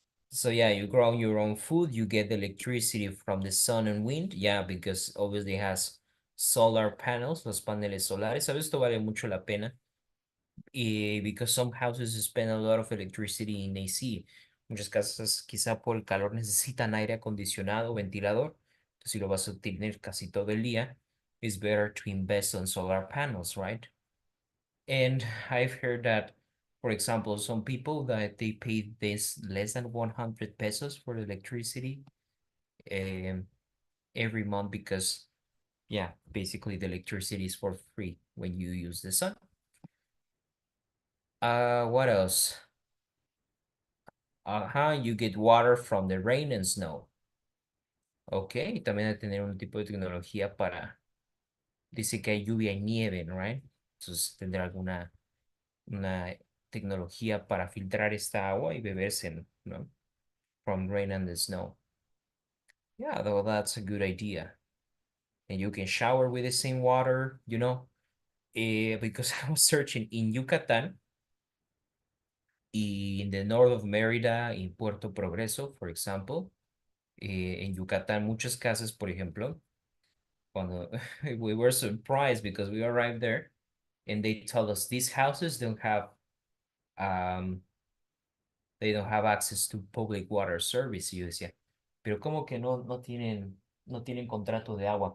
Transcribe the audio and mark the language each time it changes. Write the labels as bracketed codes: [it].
[en] So yeah, you grow your own food, you get the electricity from the sun and wind, yeah, because obviously it has solar panels, [es] los paneles solares. ¿Sabes? Esto vale mucho la pena. [en] Because some houses spend a lot of electricity in AC. [es] Muchas casas, quizá por el calor, necesitan aire acondicionado, ventilador. Entonces, si lo vas a tener casi todo el día, [en] it's better to invest on solar panels, right? And I've heard that, for example, some people that they pay this less than 100 pesos for electricity every month because, yeah, basically the electricity is for free when you use the sun. What else? You get water from the rain and snow. [es] Ok, también hay que tener un tipo de tecnología para, dice que hay lluvia y nieve, right? Entonces tendrá alguna una tecnología para filtrar esta agua y beberse, ¿no? [en] From rain and the snow. Yeah, though that's a good idea. And you can shower with the same water, because I was searching in Yucatan, in the north of Mérida, in Puerto Progreso, for example. [es] En Yucatán, muchas casas, por ejemplo, cuando [en] we were surprised because we arrived there and they told us these houses um, they don't have access to public water service. [es] Y yo decía, pero ¿cómo que no tienen contrato de agua?